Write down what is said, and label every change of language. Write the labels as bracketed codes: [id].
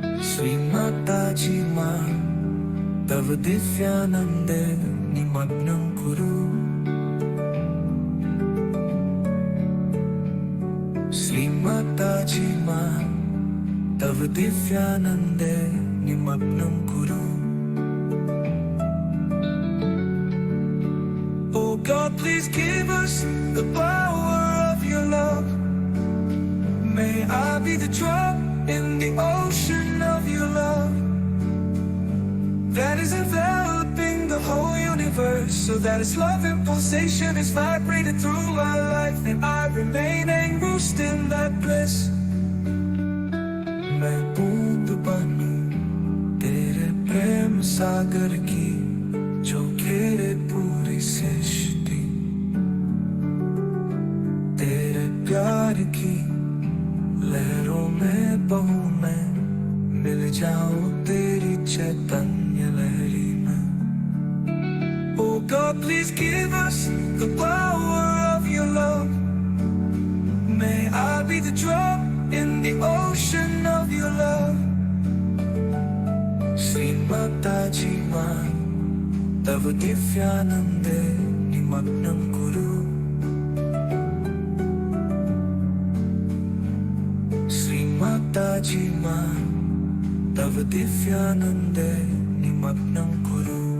[sa] श्री माता जी माँ तव दिव्यानंदे निमग्नं कुरु। श्री माता जी माँ तव दिव्यानंदे निमग्नं कुरु। [en] Oh God, please give us the power of your love. May I be the drop in the ocean of your love that is enveloping the whole universe, so that its love and pulsation is vibrated through my life, and I remain engrossed in that bliss. [hi] मैं बूंद बनूं तेरे प्रेम सागर की, जो घेरे पूरी सृष्टि। तेरे प्यार की लहरों में बहूं मैं, मिल जाऊं तेरी चैतन्य लहरी में। [en] Oh God, please give us the power of your love. May I be the drop in the ocean of your love. [sa] Shri Mata जी माँ तव दिव्यानंदे निमग्नं कुरु। श्री माता जी माँ तव दिव्यानंदे निमग्नं कुरु।